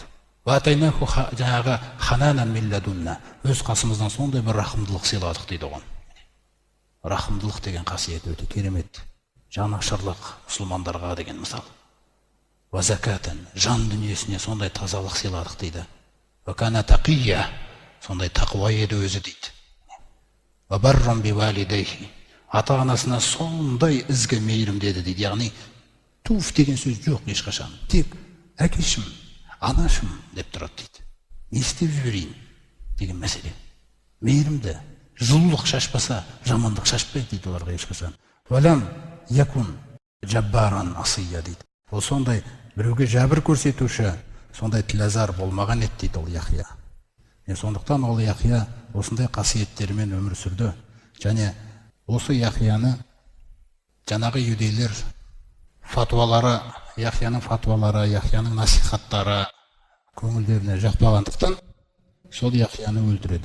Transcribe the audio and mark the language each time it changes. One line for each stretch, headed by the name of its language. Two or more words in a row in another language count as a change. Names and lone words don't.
Arabic: Ватайнаху жаңағы حنانا من لدنا.
Kazakh: Өз қасымыздан сондай бір рахымдылық сыйладық дейді оған. Рахымдылық деген қасиет өте керемет. Жанашырлық мұсылмандарға деген мысал.
Arabic: وزكاة,
Kazakh: жан дүниесіне сондай тазалық сыйладық дейді.
Arabic: وكان تقيا,
Kazakh: сондай тақуа еді өзі дейді.
Arabic: وبرا بوالديه,
Kazakh: ата-анасына сондай ізгі мейірім деді дейді. Яғни туф деген сөз жоқ ешқашан. Тек әкешім, анашым деп тұрады дейді. Не істеп жіберейін деген мәселе. Мейірімді, жылулық шашпаса, жамандық шашпайды дейді оларға ешқашан.
Arabic: ولم يكن جبارا عصيا дейді.
Kazakh: Ол сондай біреуге жәбір көрсетуші, сондай тілазар болмаған еді дейді ол Яхия. Сондықтан ол Яхия осындай қасиеттерімен өмір сүрді. Және осы Яхияны жаңағы юдейлер фатуалары, Яхияның фатуалары, Яхияның насихаттары көңілдеріне жақпағандықтан сол Яхияны өлтіреді.